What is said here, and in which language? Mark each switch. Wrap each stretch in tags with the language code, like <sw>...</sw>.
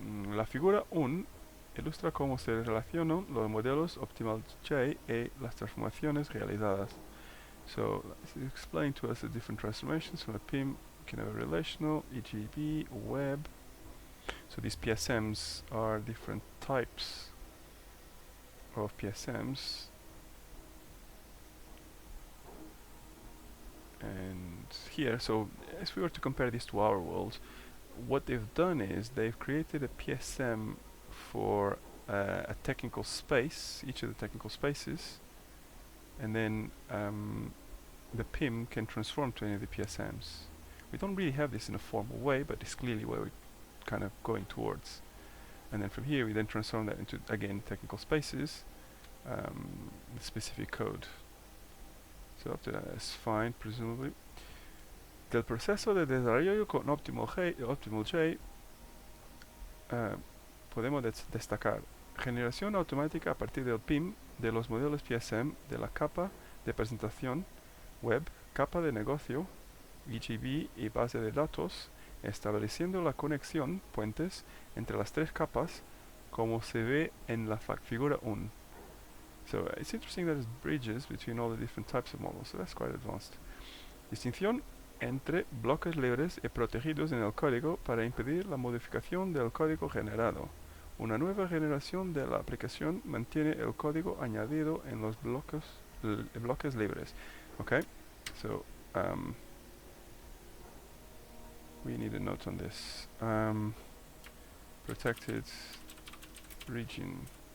<es>La figura 1 ilustra cómo se relacionan los modelos OptimalJ y las transformaciones realizadas.</es> <en>So let's explain to us the different transformations from a PIM. We can have a relational, EGB, web. So these PSMs are different types of PSMs. And here, so if we were to compare this to our world, what they've done is they've created a PSM for a technical space, each of the technical spaces, and then the PIM can transform to any of the PSMs. We don't really have this in a formal way, but it's clearly where we're kind of going towards. And then from here we then transform that into, again, technical spaces, with specific code. So up to that is fine, presumably.</en> <es>Del proceso de desarrollo con OptimalJ podemos destacar generación automática a partir del PIM de los modelos PSM de la capa de presentación web, capa de negocio, EGB y base de datos, estableciendo la conexión, puentes, entre las tres capas, como se ve en la figura 1.</es> <en>So it's interesting that there's bridges between all the different types of models, so that's quite advanced.</en> <es>Distinción entre bloques libres y protegidos en el código para impedir la modificación del código generado. Una nueva generación de la aplicación mantiene el código añadido en los bloques libres.</es> <en>Okay, so we need a note on this. Protected region.</en>